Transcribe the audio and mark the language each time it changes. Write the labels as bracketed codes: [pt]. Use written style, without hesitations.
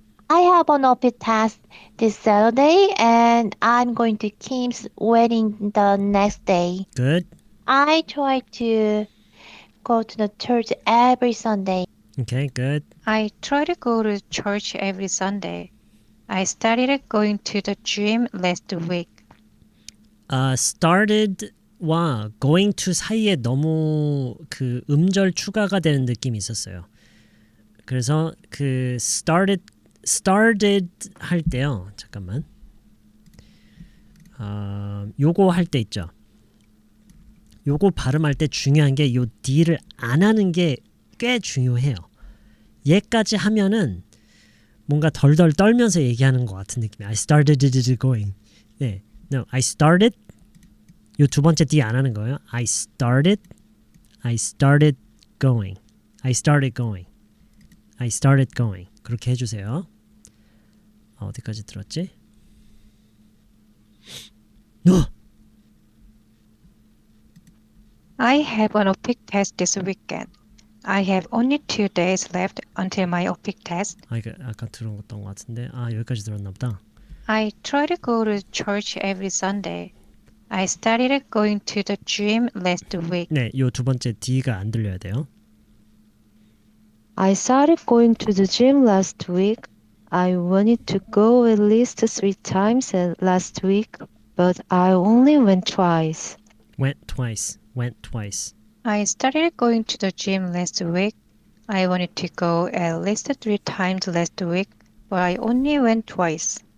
[en] I have an OPIC test this Saturday and I'm going to Kim's wedding the next day. Good. I try to go to the church every Sunday. Okay, good. I try to go to church every Sunday. I started going to the gym last week. [ko] started와 going to 사이에 너무 그 음절 추가가 되는 느낌이 있었어요. 그래서 그 started 할 때요. 잠깐만. 요거 할 때 있죠. 요거 발음할 때 중요한 게 요 D를 안 하는 게 꽤 중요해요. 얘까지 하면은 뭔가 덜덜 떨면서 얘기하는 것 같은 느낌이에요. [en] I started going. 네, no, I started. [ko] 요 두 번째 D 안 하는 거예요. [en] I started going. I started going. [ko] 그렇게 해주세요. 어디까지 들었지? [en] I have an OPIC test this weekend. I have only 2 days left until my OPIC test. [ko] 이거 아까 들었던 것 같은데 여기까지 들었나 보다. [en] I try to go to church every Sunday. I started going to the gym last week. [ko] 네, 요 두 번째 D가 안 들려야 돼요. [en] I started going to the gym last week. I wanted to go at least 3 times last week, but I only went twice. Went twice. I started going to the gym last week. I wanted to go at least 3 times last week, but I only went twice.